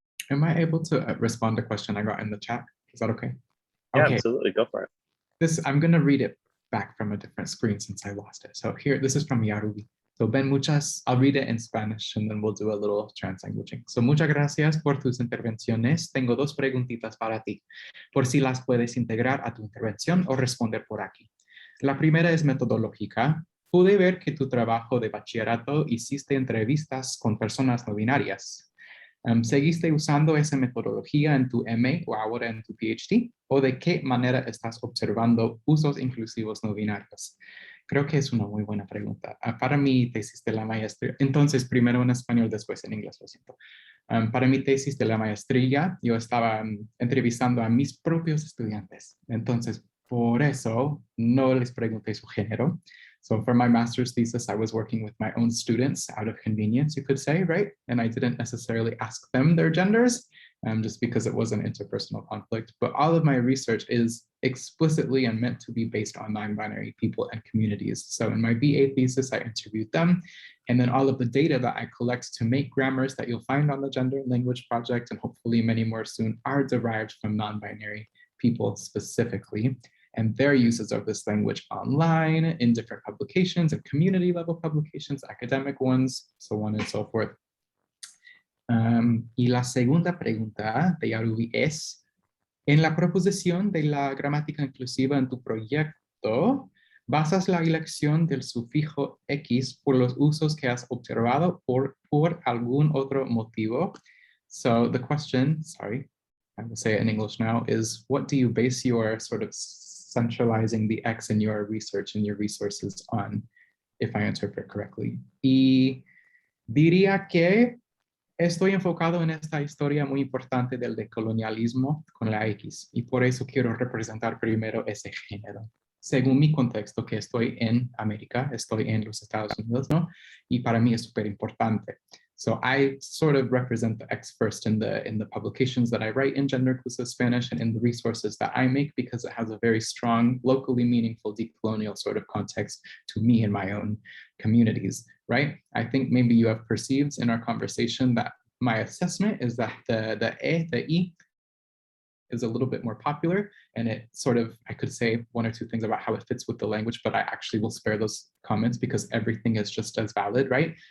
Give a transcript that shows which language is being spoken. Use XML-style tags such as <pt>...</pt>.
<en>Am I able to respond to a question I got in the chat? Is that okay? Yeah, okay. Absolutely. Go for it. I'm going to read it back from a different screen since I lost it. So here, this is from Yarubi. So Ben, I'll read it in Spanish and then we'll do a little translanguaging.</en> <es>So muchas gracias por tus intervenciones. Tengo dos preguntitas para ti, por si las puedes integrar a tu intervención o responder por aquí. La primera es metodológica. Pude ver que tu trabajo de bachillerato hiciste entrevistas con personas no binarias. ¿Seguiste usando esa metodología en tu MA o ahora en tu PhD? ¿O de qué manera estás observando usos inclusivos no binarios? Creo que es una muy buena pregunta. Para mi tesis de la maestría, entonces primero en español, después en inglés, lo siento. Para mi tesis de la maestría, yo estaba entrevistando a mis propios estudiantes. Entonces, por eso no les pregunté su género.</es> <en>So for my master's thesis, I was working with my own students out of convenience, you could say, right? And I didn't necessarily ask them their genders, just because it was an interpersonal conflict. But all of my research is explicitly and meant to be based on non-binary people and communities. So in my BA thesis, I interviewed them. And then all of the data that I collect to make grammars that you'll find on the Gender and Language Project, and hopefully many more soon, are derived from non-binary people specifically, and their uses of this language online, in different publications and community level publications, academic ones, so on and so forth.</en> <es>Y la segunda pregunta de Yarubi es, en la proposición de la gramática inclusiva en tu proyecto, ¿basas la elección del sufijo X por los usos que has observado por algún otro motivo?</es> <en>So the question, sorry, I will say it in English now, is what do you base your sort of centralizing the X in your research and your resources on, if I interpret correctly?</en> <es>Y diría que estoy enfocado en esta historia muy importante del decolonialismo con la X, y por eso quiero representar primero ese género. Según mi contexto, que estoy en América, estoy en los Estados Unidos, ¿no? Y para mí es súper importante.</es> <en>So I sort of represent the X first in the publications that I write in gender inclusive Spanish and in the resources that I make, because it has a very strong, locally meaningful, decolonial sort of context to me and my own communities, right? I think maybe you have perceived in our conversation that my assessment is that the E is a little bit more popular, and it sort of, I could say one or two things about how it fits with the language, but I actually will spare those comments because everything is just as valid, right?</en>